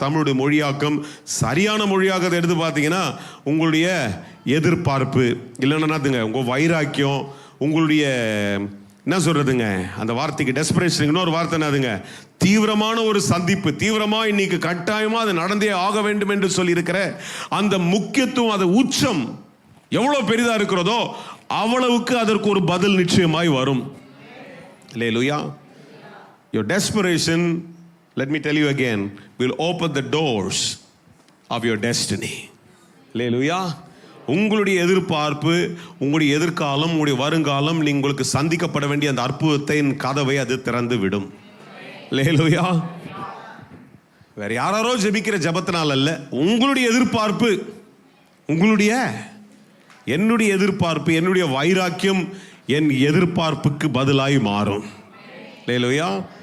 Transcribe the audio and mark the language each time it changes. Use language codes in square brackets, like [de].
[ta] தமிழுடைய மொழியாக்கம் சரியான மொழியாக்கத்தை எடுத்து பார்த்தீங்கன்னா உங்களுடைய எதிர்பார்ப்பு இல்லைன்னாதுங்க, உங்க வைராக்கியம், உங்களுடைய என்ன சொல்றதுங்க, அந்த வார்த்தைக்கு டெஸ்பரேஷன் இன்னொரு வார்த்தை என்னதுங்க, தீவிரமான ஒரு சந்திப்பு, தீவிரமா இன்னைக்கு கட்டாயமா அது நடந்தே ஆக வேண்டும் என்று சொல்லி இருக்கிற அந்த முக்கியத்துவம், அது உச்சம் எவ்வளவு பெரிதா இருக்கிறதோ அவ்வளவுக்கு அதற்கு ஒரு பதில் நிச்சயமாய் வரும். [en] Hallelujah. Your desperation, let me tell you again, will open the doors of your destiny. Hallelujah. [ta] உங்களுடைய எதிர்பார்ப்பு, உங்களுடைய எதிர்காலம், உங்களுடைய வருங்காலம், உங்களுக்கு சந்திக்கப்பட வேண்டிய அந்த அற்புதத்தின் கதவை அது திறந்து விடும். Hallelujah. வேற யாரோ ஜெபிக்கிற ஜெபத்தினால் அல்ல, உங்களுடைய எதிர்பார்ப்பு, என்னுடைய எதிர்பார்ப்பு, என்னுடைய வைராக்கியம் என் எதிர்பார்ப்புக்கு பதிலாய் மாறும். அல்லேலூயா.